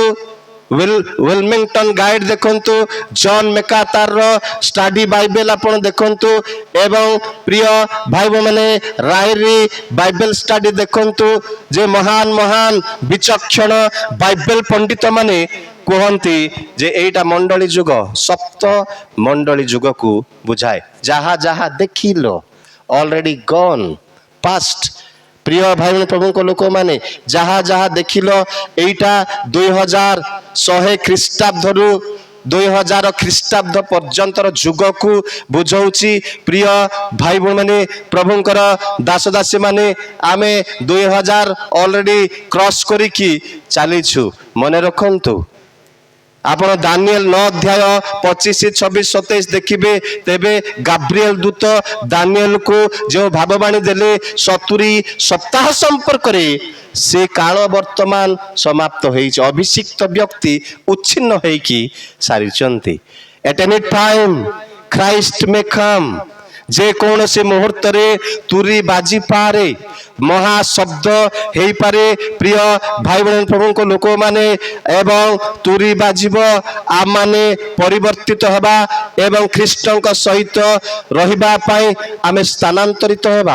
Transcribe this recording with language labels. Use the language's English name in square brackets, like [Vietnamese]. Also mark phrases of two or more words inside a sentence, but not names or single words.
[Odia] ୱିଲମିଂଟନ ଗାଇଡ୍ ଦେଖନ୍ତୁ, ଜନ୍ ମେକାତାରର ଷ୍ଟଡି ବାଇବେଲ ଆପଣ ଦେଖନ୍ତୁ, ଏବଂ ପ୍ରିୟ ଭାଇ ମାନେ ରାଇରି ବାଇବେଲ ଷ୍ଟଡି ଦେଖନ୍ତୁ। ଯେ ମହାନ ମହାନ ବିଚକ୍ଷଣ ବାଇବେଲ ପଣ୍ଡିତ ମାନେ କୁହନ୍ତି ଯେ ଏଇଟା ମଣ୍ଡଳୀ ଯୁଗ, ସପ୍ତ ମଣ୍ଡଳୀ ଯୁଗକୁ ବୁଝାଏ। ଯାହା ଯାହା ଦେଖିଲ, [English] already gone, past। [Odia] ପ୍ରିୟ ଭାଇ ପ୍ରଭୁଙ୍କ ଲୋକମାନେ, ଯାହା ଯାହା ଦେଖିଲ, ଏଇଟା 2100 ଖ୍ରୀଷ୍ଟାବ୍ଦରୁ 2000 ଖ୍ରୀଷ୍ଟାବ୍ଦ ପର୍ଯ୍ୟନ୍ତର ଯୁଗକୁ ବୁଝଉଛି। ପ୍ରିୟ ଭାଇ ଭଉଣୀ ମାନେ, ପ୍ରଭୁଙ୍କର ଦାସ ଦାସୀ ମାନେ, ଆମେ 2000 [English] already cross [Odia] କରିକି ଚାଲିଛୁ। ମନେ ରଖନ୍ତୁ, ଆପଣ ଦାନିଏଲ 9 ଅଧ୍ୟାୟ 25, 26, 27 ଦେଖିବେ। ତେବେ ଗାବ୍ରିଏଲ ଦୂତ ଦାନିଏଲକୁ ଯେଉଁ ଭାବବାଣୀ ଦେଲେ 70 ସପ୍ତାହ ସମ୍ପର୍କରେ, ସେ କାଳ ବର୍ତ୍ତମାନ ସମାପ୍ତ ହେଇଛି। ଅଭିଷିକ୍ତ ବ୍ୟକ୍ତି ଉଚ୍ଛିନ୍ନ ହେଇକି ସାରିଛନ୍ତି। [English] At any time Christ may come। [Odia] ଯେକୌଣସି ମୁହୂର୍ତ୍ତରେ ତୁରୀ ବାଜିପାରେ, ମହାଶବ୍ଦ ହେଇପାରେ। ପ୍ରିୟ ଭାଇ ଭଉଣୀ ପ୍ରଭୁଙ୍କ ଲୋକମାନେ, ଏବଂ ତୁରୀ ବାଜିବ, ଆମମାନେ ପରିବର୍ତ୍ତିତ ହେବା ଏବଂ ଖ୍ରୀଷ୍ଟଙ୍କ ସହିତ ରହିବା ପାଇଁ ଆମେ ସ୍ଥାନାନ୍ତରିତ ହେବା।